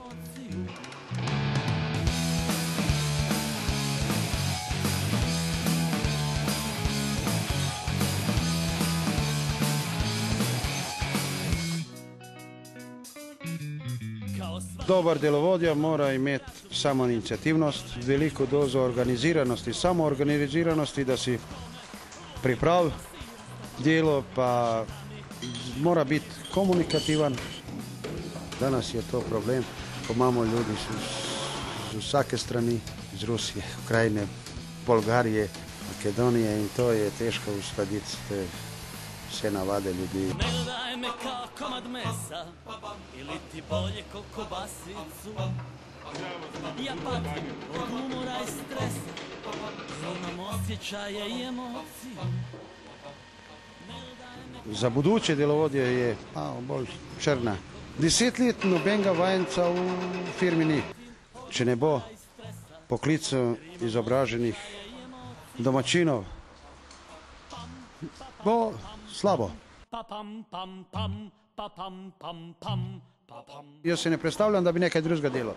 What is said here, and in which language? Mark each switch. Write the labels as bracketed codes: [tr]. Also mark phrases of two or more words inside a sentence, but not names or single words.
[sl] Dobar delovodja mora imeti samoinicijativnost, veliko dozo organiziranosti, samoorganiziranosti, da si pripravi delo, pa mora biti komunikativan. Danas je to problem, ko imamo ljudi z vsake strani, iz Rusije, Ukrajine, Bolgarije, Makedonije, in to je težko uskladiti vse navade ljudi. [hr] Ne daj me kao komad mesa, ili ti bolje ko kobasicu. Ja patim od umora i stresa, imam osjećaje i emocije. [sl] Za buduće delovodje je malo bolj črna. 10 let nobenega vajenca v firmi ni. Če ne bo poklicov izobraženih domačinov, bo slabo. Jaz se ne predstavljam, da bi nekaj drugega delal.